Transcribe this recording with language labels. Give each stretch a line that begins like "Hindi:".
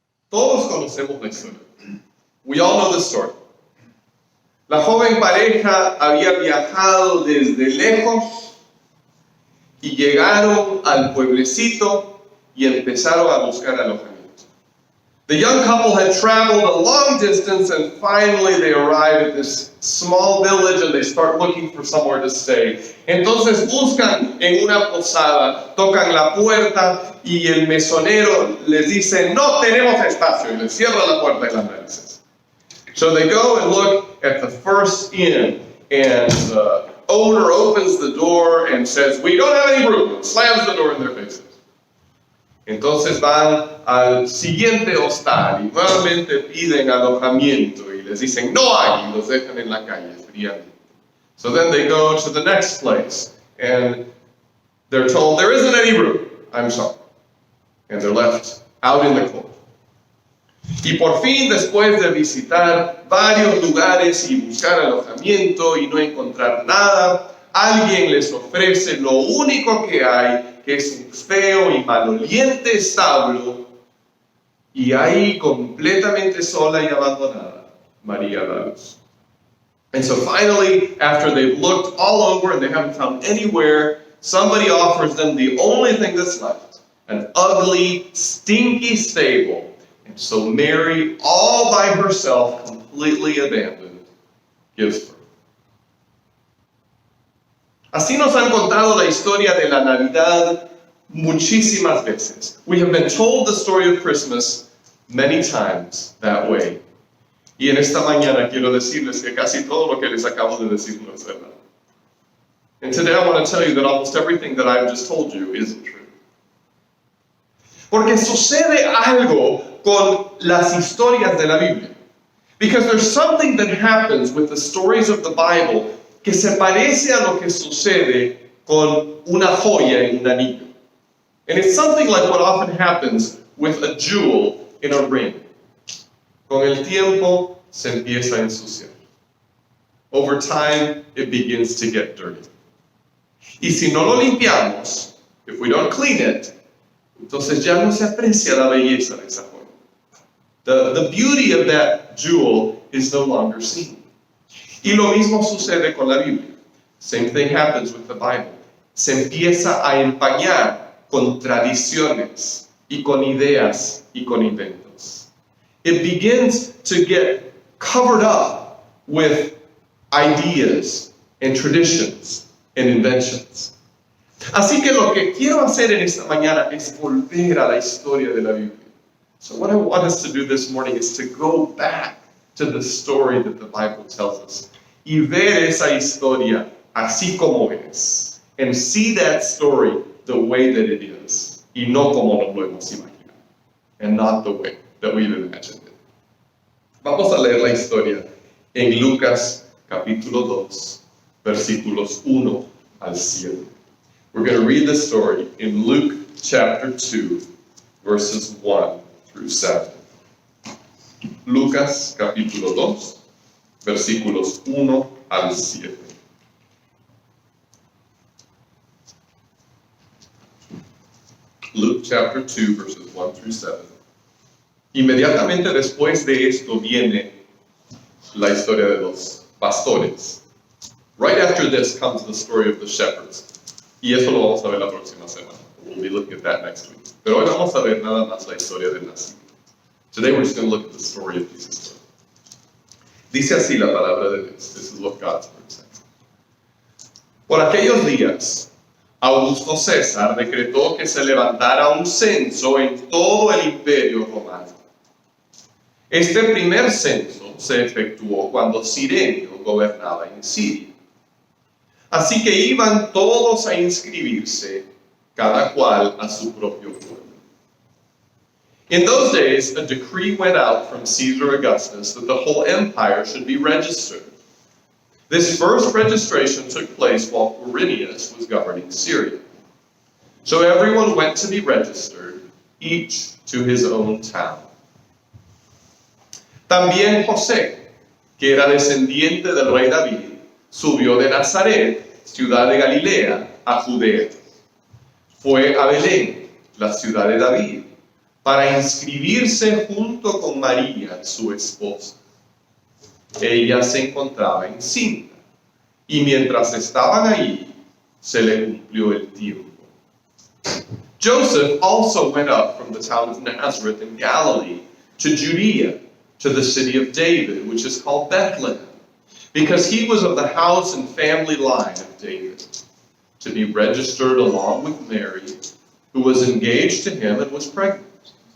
Spanish: Todos conocemos la historia.
English: We all know the story.
Spanish: La joven pareja había viajado desde lejos y llegaron al pueblecito y empezaron a buscar alojamiento.
English: The young couple had traveled a long distance and finally they arrive at this small village and they start looking for somewhere to stay.
Spanish: Entonces buscan en una posada, tocan la puerta y el mesonero les dice, no tenemos espacio, y les cierra la puerta en las narices.
English: So they go and look at the first inn, and the owner opens the door and says, we don't have any room, and slams the door in their faces.
Spanish: Entonces van al siguiente hostal y nuevamente piden alojamiento y les dicen, no hay, y los dejan en la calle fríamente.
English: So then they go to the next place, and they're told, there isn't any room, I'm sorry. And they're left out in the cold.
Spanish: Y por fin, después de visitar varios lugares y buscar alojamiento y no encontrar nada, alguien les ofrece lo único que hay, que es un feo y maloliente establo, y ahí completamente sola y abandonada, María da luz.
English: And so finally, after they've looked all over and they haven't found anywhere, somebody offers them the only thing that's left, an ugly, stinky stable. And so Mary, all by herself, completely abandoned, gives birth.
Spanish: Así nos han contado la historia de la Navidad muchísimas veces.
English: We have been told the story of Christmas many times that way.
Spanish: Y en esta mañana quiero decirles que casi todo lo que les acabo de decir no es verdad.
English: And today I want to tell you that almost everything that I've just told you isn't true.
Spanish: Porque sucede algo con las historias de la Biblia.
English: Because there's something that happens with the stories of the Bible
Spanish: que se parece a lo que sucede con una joya en un anillo.
English: And it's something like what often happens with a jewel in a ring.
Spanish: Con el tiempo se empieza a ensuciar.
English: Over time, it begins to get dirty.
Spanish: Y si no lo limpiamos,
English: if we don't clean it,
Spanish: entonces ya no se aprecia la belleza de esa joya.
English: The beauty of that jewel is no longer seen.
Spanish: Y lo mismo sucede con la Biblia.
English: Same thing happens with the Bible.
Spanish: Se empieza a empañar con tradiciones y con ideas y con inventos.
English: It begins to get covered up with ideas and traditions and inventions.
Spanish: Así que lo que quiero hacer en esta mañana es volver a la historia de la Biblia.
English: So what I want us to do this morning is to go back to the story that the Bible tells us.
Spanish: Y ver esa historia así como es.
English: And see that story the way that it is.
Spanish: Y no como nos lo hemos imaginado.
English: And not the way that we've imagined it.
Spanish: Vamos a leer la historia en Lucas capítulo 2, versículos 1 al 7.
English: We're going to read the story in Luke chapter 2, verses 1 through 7.
Spanish: Lucas capítulo 2, versículos 1 al 7.
English: Luke chapter 2, verses 1 through 7.
Spanish: Inmediatamente después de esto viene la historia de los pastores.
English: Right after this comes the story of the shepherds.
Spanish: Y eso lo vamos a ver la próxima semana.
English: We'll be looking at that next week.
Spanish: Pero hoy vamos a ver nada más la historia del nacimiento.
English: Today we're just going to look at the story of Jesus.
Spanish: Dice así la palabra de Dios.
English: This is what God's word says.
Spanish: Por aquellos días, Augusto César decretó que se levantara un censo en todo el imperio romano. Este primer censo se efectuó cuando Cirenio gobernaba en Siria. Así que iban todos a inscribirse, cada cual a su propio pueblo.
English: In those days, a decree went out from Caesar Augustus that the whole empire should be registered. This first registration took place while Quirinius was governing Syria. So everyone went to be registered, each to his own town.
Spanish: También José, que era descendiente del rey David, subió de Nazaret, ciudad de Galilea, a Judea. Fue a Belén, la ciudad de David, para inscribirse junto con María, su esposa. Ella se encontraba encinta, y mientras estaban allí, se le cumplió el tiempo.
English: Joseph also went up from the town of Nazareth in Galilee to Judea, to the city of David, which is called Bethlehem, because he was of the house and family line of David, to be registered along with Mary, who was engaged to him and was pregnant.